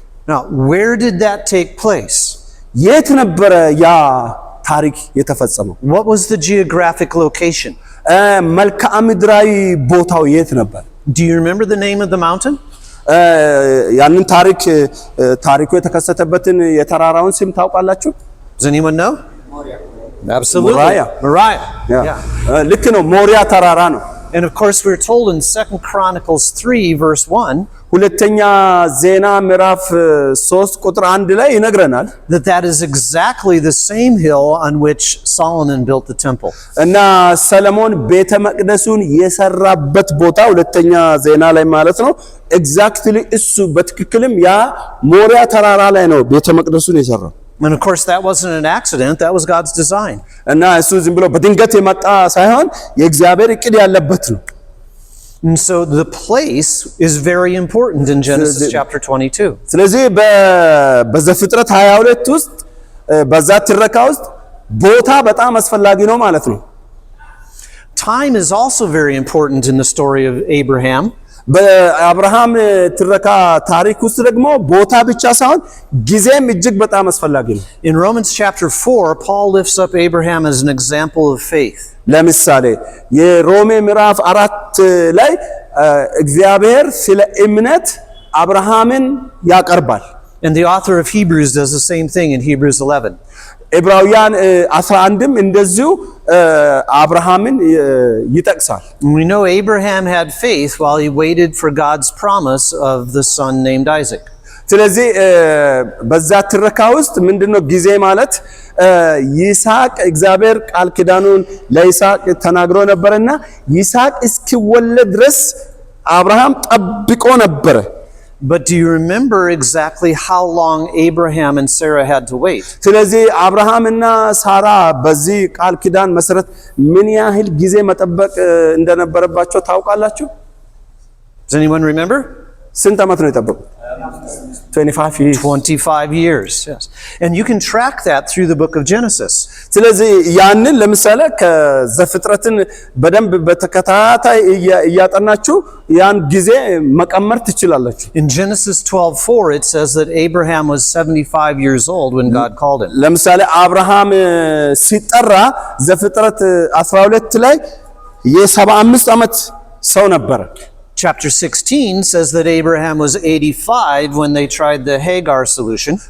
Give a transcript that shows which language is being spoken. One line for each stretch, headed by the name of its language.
English: Now, where did that take place?
Amharic: የት ነበረ ያ ታሪክ የተፈጸመው?
English: What was the geographic location?
Amharic: መልክዓ ምድራዊ ቦታው የት ነበር?
English: Do you remember the name of the mountain?
Amharic: ያንን ታሪኩ የተከሰተበትን የተራራውን ስም ታውቃላችሁ?
English: Does anyone know? Moriah. Absolutely. Moriah.
Amharic: Yeah. ልክ ነው፣ ሞሪያ ተራራ ነው።
English: And of course we're told in 2 Chronicles 3 verse 1
Amharic: ሁለተኛ ዜና ምዕራፍ 3 ቁጥር 1 ላይ ይነግረናል
English: that is exactly the same hill on which Solomon built the temple.
Amharic: እና ሰለሞን ቤተ መቅደሱን የሰራበት ቦታ ሁለተኛ ዜና ላይ ማለት ነው። ኤግዛክትሊ እሱ በትክክልም ያ ሞሪያ ተራራ ላይ ነው ቤተ መቅደሱን የሰራው።
English: And of course that wasn't an accident, that was God's design.
Amharic: እና እሱ ዝም ብሎ በድንገት የመጣ ሳይሆን የእግዚአብሔር እቅድ ያለበት ነው።
English: And so the place is very important in Genesis chapter 22.
Amharic: ስለዚህ በዘፍጥረት 22 ውስጥ በዛ ትረካ ውስጥ ቦታ በጣም አስፈላጊ ነው ማለት ነው።
English: Time is also very important in the story of Abraham.
Amharic: በአብርሃም ትረካ ታሪክ ውስጥ ደግሞ ቦታ ብቻ ሳይሆን ጊዜም እጅግ በጣም አስፈላጊ ነው።
English: In Romans chapter 4, Paul lifts up Abraham as an example of faith.
Amharic: ለምሳሌ የሮሜ ምዕራፍ 4 ላይ እግዚአብሔር ስለ እምነት አብርሃምን ያቀርባል።
English: And the author of Hebrews does the same thing in Hebrews 11.
Amharic: ዕብራውያን 11ም እንደዚሁ አብርሃምን ይጠቅሳል።
English: We know Abraham had faith while he waited for God's promise of the son named Isaac.
Amharic: ስለዚህ በዛ ትረካ ውስጥ ምንድነው ጊዜ ማለት ይስሐቅ እግዚአብሔር ቃል ኪዳኑን ለይስሐቅ ተናግሮ ነበርና ይስሐቅ እስኪወለድ ድረስ አብርሃም ጠብቆ ነበር።
English: But do you remember exactly how long Abraham and Sarah had to wait?
Amharic: ስለዚህ አብርሃምና ሳራ በዚህ ቃል ኪዳን መሰረት ምን ያህል ጊዜ መጠበቅ እንደነበረባቸው ታውቃላችሁ?
English: Does anyone remember?
Amharic: ስንት ዓመት ነው የጠበቁት?
English: 25 years. Yes. And you can track that through the book of Genesis.
Amharic: ስለዚህ ያንን ለምሳሌ ከዘፍጥረትን በደንብ በተከታታይ እያጠናችሁ ያን ጊዜ መቀመር ትችላላችሁ።
English: In Genesis 12:4 it says that Abraham was 75 years old when God called him.
Amharic: ለምሳሌ አብርሃም ሲጠራ ዘፍጥረት 12 ላይ የ75 ዓመት ሰው ነበር።
English: Chapter 16 says that Abraham was 85 when they tried the Hagar solution.